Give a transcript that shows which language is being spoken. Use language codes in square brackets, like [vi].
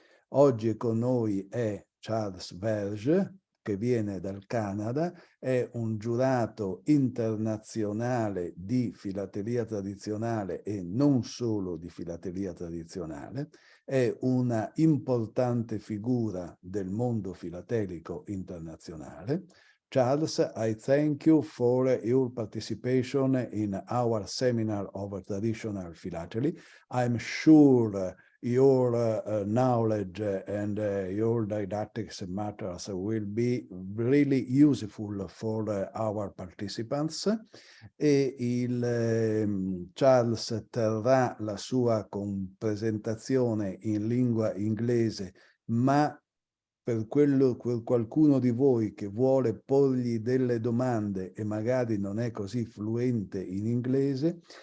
[it] Oggi con noi è Charles Verge, che viene dal Canada, è un giurato internazionale di filatelia tradizionale e non solo di filatelia tradizionale, è una importante figura del mondo filatelico internazionale. [en] Charles, I thank you for your participation in our seminar of traditional philately. I'm sure your knowledge and your didactics matters will be really useful for our participants. [it] E Charles terrà la sua presentazione in lingua inglese, ma per qualcuno di voi che vuole porgli delle domande e magari non è così fluente in inglese,